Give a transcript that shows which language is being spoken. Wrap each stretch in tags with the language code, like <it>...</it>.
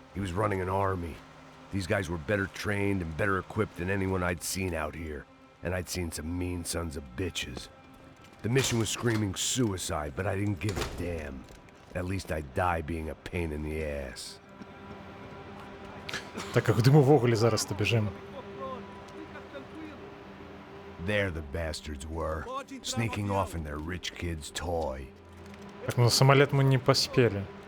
<en>He was running an army. These guys were better trained and better equipped than anyone I'd seen out here. And I'd seen some mean sons of bitches. The mission was screaming suicide, but I didn't give a damn. At least I'd die being a pain in the ass.</en> <uk>Так, а куди ми ввогуле зараз-то біжимо?</uk> <en>There the bastards were, sneaking off in their rich kid's toy.</en> <uk>Так, ну на самоліт ми не поспіли.</uk>